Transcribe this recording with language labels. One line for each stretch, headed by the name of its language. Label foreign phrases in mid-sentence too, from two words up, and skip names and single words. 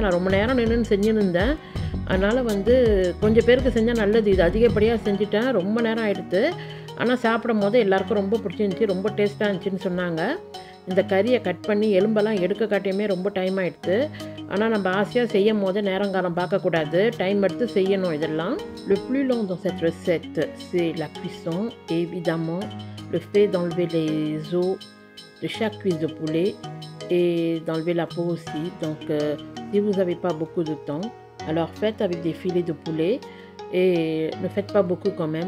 Tamil: நான் ரொம்ப நேரம் நின்று செஞ்சுன்னு இருந்தேன். அதனால் கொஞ்சம் பேருக்கு செஞ்சால் நல்லது. இது அதிகப்படியாக செஞ்சுட்டேன், ரொம்ப நேரம் ஆகிடுது. ஆனால் சாப்பிடும் போது எல்லாருக்கும் ரொம்ப பிடிச்சிருந்துச்சி, ரொம்ப டேஸ்ட்டாக இருந்துச்சின்னு சொன்னாங்க. இந்த கறியை கட் பண்ணி எலும்பெல்லாம் எடுக்க காட்டியுமே ரொம்ப டைம் ஆகிடுது. ஆனால் நம்ம ஆசையாக செய்யும் போது நேரங்காலம் பார்க்கக்கூடாது, டைம் எடுத்து செய்யணும் இதெல்லாம்.
French: Le plus long dans cette recette, c'est la cuisson et évidemment le fait d'enlever les os de chaque cuisse de poulet et d'enlever la peau aussi. Donc si vous n'avez pas beaucoup de temps, Alors faites avec des filets de poulet et ne faites pas beaucoup quand même.